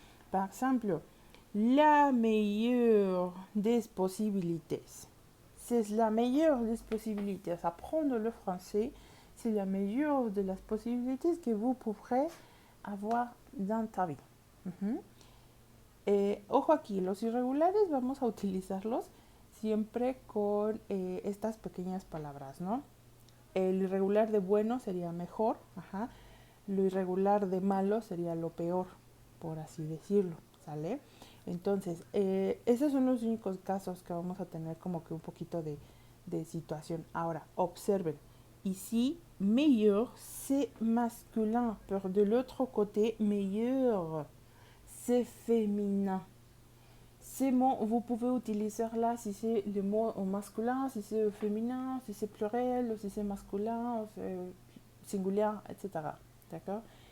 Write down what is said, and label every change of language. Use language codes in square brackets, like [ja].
[fr] Par exemple, la meilleure des possibilités. C'est la meilleure des possibilités. Apprendre le français, c'est la meilleure de las possibilités que vous pourrez avoir dans ta vie. [es] Ojo aquí, los irregulares vamos a utilizarlos siempre con estas pequeñas palabras, ¿no? El irregular de bueno sería mejor, lo irregular de malo sería lo peor, por así decirlo, ¿sale? Entonces, esos son los únicos casos que vamos a tener como que un poquito de situación. Ahora, observen, [fr] ici, meilleur, c'est masculin, pero de l'autre côté, meilleur, c'est féminin. Ces mots, vous pouvez utiliser là si c'est le mot au masculin, si c'est au féminin, si c'est pluriel, si c'est masculin, singulier, etc. D'accord?